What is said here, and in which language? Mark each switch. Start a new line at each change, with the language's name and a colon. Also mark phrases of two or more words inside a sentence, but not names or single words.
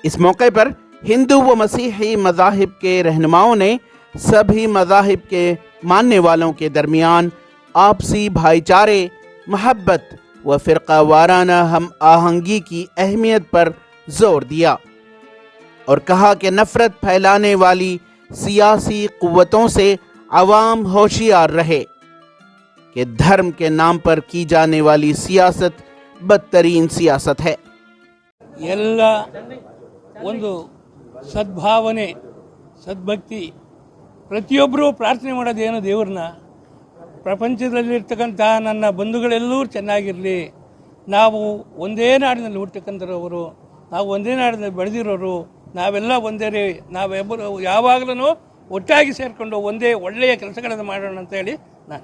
Urdu: اس موقع پر ہندو و مسیحی مذاہب کے رہنماؤں نے سبھی مذاہب کے ماننے والوں کے درمیان آپسی بھائی چارے، محبت و فرقہ وارانہ ہم آہنگی کی اہمیت پر زور دیا اور کہا کہ نفرت پھیلانے والی سیاسی قوتوں سے عوام ہوشیار رہے کہ دھرم کے نام پر کی جانے والی سیاست بدترین سیاست ہے.
Kannada: ಎಲ್ಲ ಒಂದು ಸದ್ಭಾವನೆ ಸದ್ಭಕ್ತಿ ಪ್ರತಿಯೊಬ್ಬರೂ ಪ್ರಾರ್ಥನೆ ಮಾಡೋದೇನು ದೇವರನ್ನ ಪ್ರಪಂಚದಲ್ಲಿರ್ತಕ್ಕಂಥ ನನ್ನ ಬಂಧುಗಳೆಲ್ಲರೂ ಚೆನ್ನಾಗಿರಲಿ, ನಾವು ಒಂದೇ ನಾಡಿನಲ್ಲಿ ಹುಟ್ಟತಕ್ಕಂಥವರು, ನಾವು ಒಂದೇ ನಾಡಿನಲ್ಲಿ ಬೆಳೆದಿರೋರು, ನಾವೆಲ್ಲ ಒಂದೇ, ನಾವೆಬ್ಬರು ಯಾವಾಗಲೂ ಒಟ್ಟಾಗಿ ಸೇರಿಕೊಂಡು ಒಂದೇ ಒಳ್ಳೆಯ ಕೆಲಸಗಳನ್ನು ಮಾಡೋಣ ಅಂತ ಹೇಳಿ ನಾನು